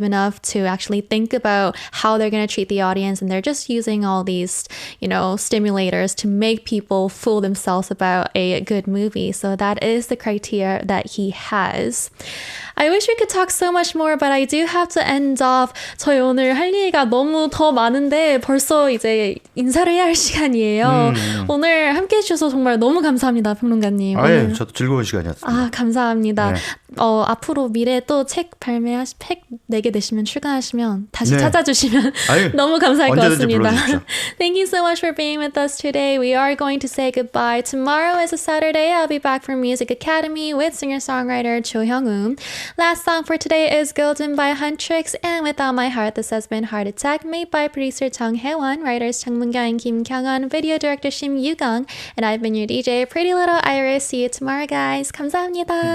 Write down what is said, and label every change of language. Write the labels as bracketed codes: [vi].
[en] creative enough to actually think about how they're going to treat the audience, and they're just using all these, stimulators to make people fool themselves about a good movie. So that is the criteria that he has. I wish we could talk so much more, but I do have to end off. [ko] 저희 오늘 할 얘기가 너무 더 많은데 벌써 이제 인사를 해야 할 시간이에요. 오늘 함께 해주셔서 정말 너무 감사합니다, 평론가님. 예, 저도 즐거운 시간이었습니다. 감사합니다. 네. 앞으로 미래에 또 책 내게 되시면 출간하시면 다시 찾아주시면 너무 감사할 것 같습니다. [en] Thank you so much for being with us today. We are going to say goodbye. Tomorrow is a Saturday. I'll be back from Music Academy with singer-songwriter Cho Hyung-un. Last song for today is Golden by Huntrix, and Without My Heart. This has been Heart Attack, made by producer Chung Hae-won, writers Chung Moon-kyung and Kim Kyung-won, video director Shim Yu-gang, and I've been your DJ, Pretty Little Iris. See you tomorrow, guys. [ko] 감사합니다.